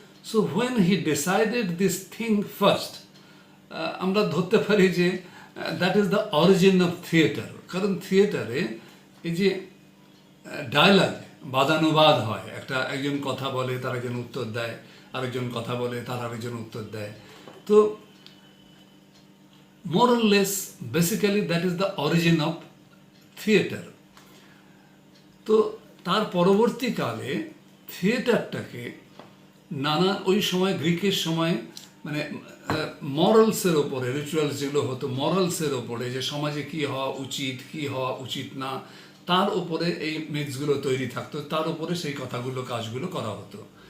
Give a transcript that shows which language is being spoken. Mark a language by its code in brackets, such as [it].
[en] so when he decided this thing first, [bn] আমরা ধরতে পারি যে [en] That is the origin of theatre. [bn] কারণ থিয়েটারে এই যে ডায়ালগ, বাদানুবাদ হয়, একজন কথা বলে তার একজন উত্তর দেয়, আরেকজন কথা বলে তার আরেকজন উত্তর দেয়। [en] তো more or less basically that is the origin of theater. [bn] তো তার পরবর্তীকালে থিয়েটারটাকে ওই সময় গ্রিকের সময় মানে মরালসের ওপরে, রিচুয়ালস যেগুলো হতো মরালসের ওপরে, যে সমাজে কি হওয়া উচিত কি হওয়া উচিত না, তার উপরে এই মিথসগুলো তৈরি থাকতো, তার উপরে সেই কথাগুলো কাজগুলো করা হতো।